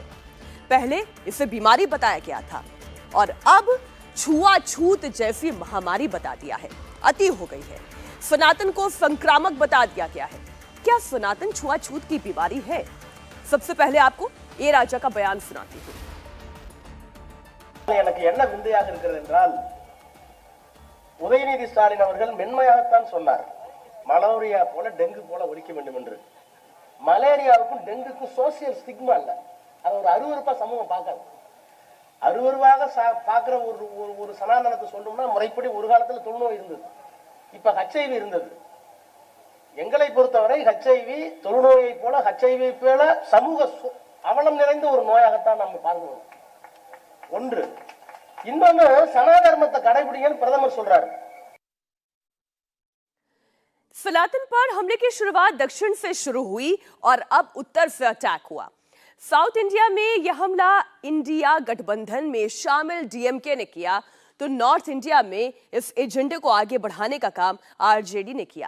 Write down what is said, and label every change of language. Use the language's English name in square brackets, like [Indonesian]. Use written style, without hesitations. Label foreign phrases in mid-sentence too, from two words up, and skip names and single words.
[Hindi] पहले इसे बीमारी बताया गया था और अब छुआछूत जैसी महामारी बता दिया है। अति हो गई है। सनातन को संक्रामक बता दिया गया है। क्या सनातन छुआछूत की बीमारी है? सबसे पहले आपको ए राजा का बयान सुनाती हूँ। [Tamil] எனக்கு என்ன விந்தையாக இருக்கிறது என்றால் உதயநிதி ஸ்டாலின் அவர்கள் மென்மையாகத்தான் சொன்னார், மலேரியா போல டெங்கு போல ஒழிக்க வேண்டும் என்று. மலேரியாவுக்கும் டெங்குக்கும் [English] social stigma [Tamil] இல்ல, அது ஒரு அருவருப்பா சமூகம் பார்க்காது. அருவருவாக பார்க்கிற ஒரு சனாதனத்தை சொல்லணும்னா முறைப்படி ஒரு காலத்துல தொழுநோய் இருந்தது, இப்ப ஹெச்ஐவி இருந்தது. எங்களை பொறுத்தவரை ஹெச்ஐவி தொழுநோயை போல ஹெச்ஐவி போல சமூக அவலம் நிறைந்த ஒரு நோயாகத்தான் நம்ம பார்க்கிறோம். ஒன்று. இன்னொன்னு சனாதர்மத்தை கடைபிடிங்கன்னு பிரதமர் சொல்றாரு। [Hindi] सनातन पर हमले की शुरुआत दक्षिण से शुरू हुई और अब उत्तर से अटैक हुआ। साउथ इंडिया में यह हमला इंडिया गठबंधन में शामिल डीएमके ने किया तो नॉर्थ इंडिया में इस एजेंडे को आगे बढ़ाने का काम आरजेडी ने किया।